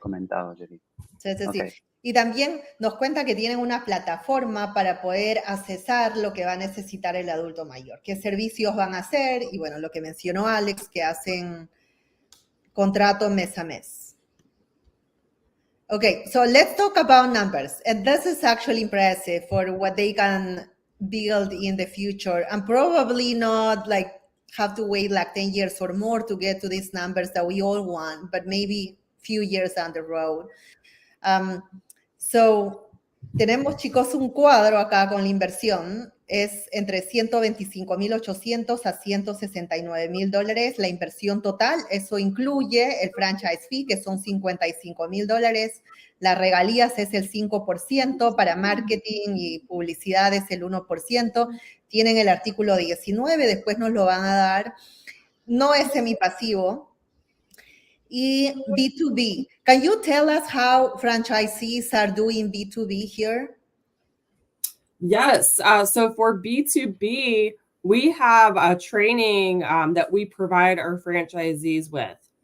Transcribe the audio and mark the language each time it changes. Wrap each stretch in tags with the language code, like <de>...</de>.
<es>comentado, Jerry. Sí, sí,</es> <en>Okay.</en> <es>sí. Y también nos cuenta que tienen una plataforma para poder accesar lo que va a necesitar el adulto mayor, qué servicios van a hacer, y bueno, lo que mencionó Alex, que hacen contrato mes a mes.</es> <en>Okay, so let's talk about numbers. And this is actually impressive for what they can build in the future, and probably not like have to wait like 10 years or more to get to these numbers that we all want, but maybe few years down the road.</en> <es>So, tenemos, chicos, un cuadro acá con la inversión. Es entre 125,800 a 169,000 dólares la inversión total. Eso incluye el franchise fee, que son 55,000 dólares. Las regalías es el 5%, para marketing y publicidad es el 1%. Tienen el artículo 19, después nos lo van a dar. No es semipasivo. Y B2B.</es> <en>Can you tell us how franchisees are doing B2B here? Yes. So for B2B, we have a training that we provide our franchisees with.</en>